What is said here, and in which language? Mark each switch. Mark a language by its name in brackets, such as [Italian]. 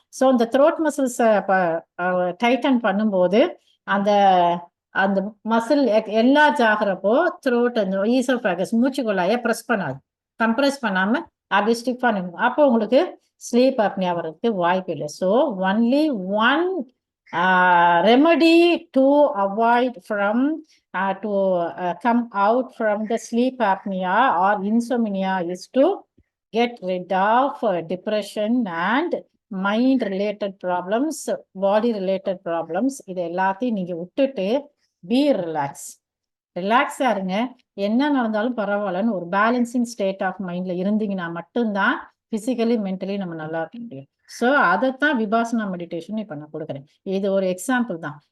[Tamil] So இந்த throat muscles Titan பண்ணும்போது அந்த அந்த மசில் என்லார்ஜ் ஆகுறப்போ த்ரோட் அந்த ஈசோஃபேகஸ் மூச்சு குழாய பிரஸ் பண்ணாது. கம்ப்ரஸ் பண்ணாம அப்படியே ஸ்டிஃப் பண்ணிடும். அப்போ உங்களுக்கு ஸ்லீப் அப்னியா வர்றதுக்கு வாய்ப்பு இல்லை. [English] So only one remedy to avoid from to come out from the sleep apnea or insomnia is to get rid of depression and mind related problems, body related problems. [Tamil] இது எல்லாத்தையும் நீங்க விட்டுட்டு [English] Be relax. [Tamil] ரிலாக்ஸா இருங்க. என்ன நடந்தாலும் பரவாயில்லன்னு ஒரு பேலன்சிங் ஸ்டேட் ஆஃப் மைண்ட்ல இருந்தீங்கன்னா மட்டும்தான் பிசிக்கலி மென்டலி நம்ம நல்லா இருக்க முடியும். ஸோ அதைத்தான் விபாசனா மெடிடேஷன் இப்போ நான் கொடுக்குறேன். இது ஒரு எக்ஸாம்பிள் தான்.